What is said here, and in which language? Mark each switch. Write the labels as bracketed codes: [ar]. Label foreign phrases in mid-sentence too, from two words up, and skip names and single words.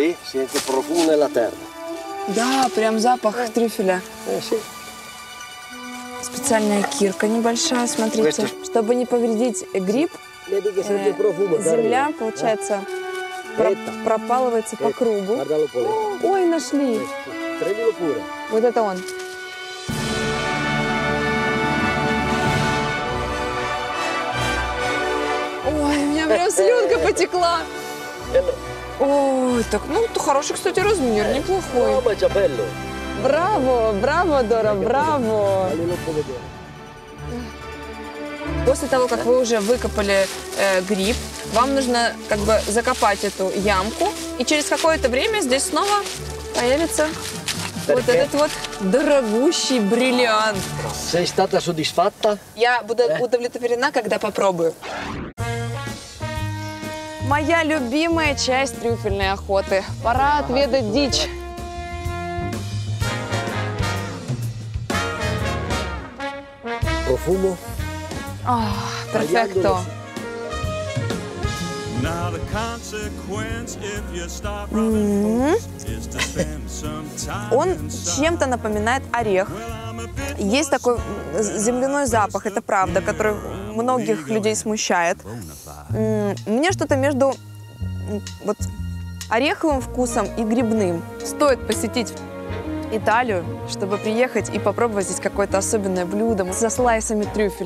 [it] Senti, senti il profumo nella terra. [ru] Да, прям запах трюфеля. [it] Sì. [ru] Специальная кирка небольшая, смотрите. Чтобы не повредить гриб, [it] Vedi che senti il profumo che [ru] земля, [it] arriva. [ru] получается, Это. пропалывается по кругу. [it] Guardalo pure. [ru] Ой, нашли. [it] Prendilo pure. [ru] Вот это он. Ой, у меня прям слюнка потекла. Ой, так, ну, это хороший, кстати, размер, неплохой. [it] Oh, ma è già bello. [ru] Браво, браво, Дора, браво. [it] Fallo un po' vedere. [ru] После того, как вы уже выкопали гриб, вам нужно как бы закопать эту ямку, и через какое-то время здесь снова появится вот этот вот дорогущий бриллиант. [it] Sei stata soddisfatta? [ru] Я буду удовлетворена, когда попробую. Моя любимая часть трюфельной охоты. Пора отведать дичь. [it] Profumo? Перфекто. [en] Now the consequence if you stop running is to spend some time [ru] Он [en] inside. [ru] чем-то напоминает орех. Есть такой земляной запах, это правда, который многих людей смущает. Мне что-то между вот ореховым вкусом и грибным. Стоит посетить Италию, чтобы приехать и попробовать здесь какое-то особенное блюдо со слайсами трюфеля.